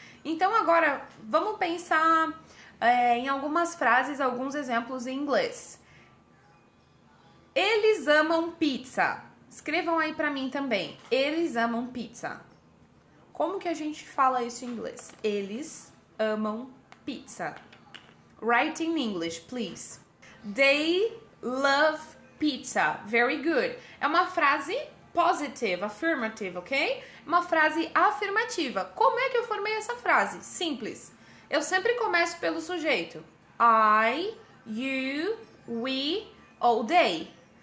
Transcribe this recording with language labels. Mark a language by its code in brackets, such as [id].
[pt] Então, agora, vamos pensar em algumas frases, alguns exemplos em inglês. Eles amam pizza. Escrevam aí pra mim também. Eles amam pizza. Como que a gente fala isso em inglês? Eles amam pizza. [en] Write in English, please. They love pizza. Very good. [pt] É uma frase [en] positive, affirmative, [pt] ok? Uma frase afirmativa. Como é que eu formei essa frase? Simples. Eu sempre começo pelo sujeito. I, you, we ou they.